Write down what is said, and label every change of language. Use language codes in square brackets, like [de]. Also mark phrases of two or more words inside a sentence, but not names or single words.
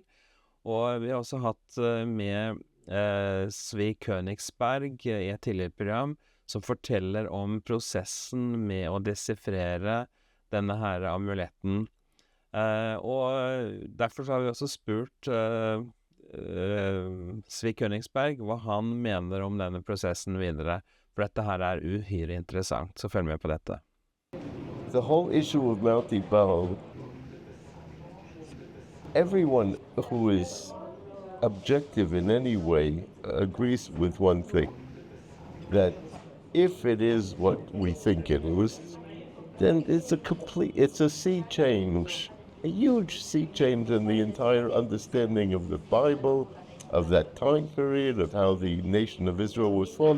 [no] Og vi har også hatt med Zvi Koenigsberg i et tidligere program som forteller om prosessen med å desifrere denne her amuletten. Og derfor så har vi også spurt Zvi Koenigsberg hva han mener om denne prosessen videre. For dette her er uhyre interessant, så følg med på dette. [en] The whole issue of Mount Ebal, everyone who is objective in any way agrees with one thing, that if it is what we think it is, then it's a sea change, a huge sea change in the entire understanding of the Bible, of that time period, of how the nation of Israel was formed.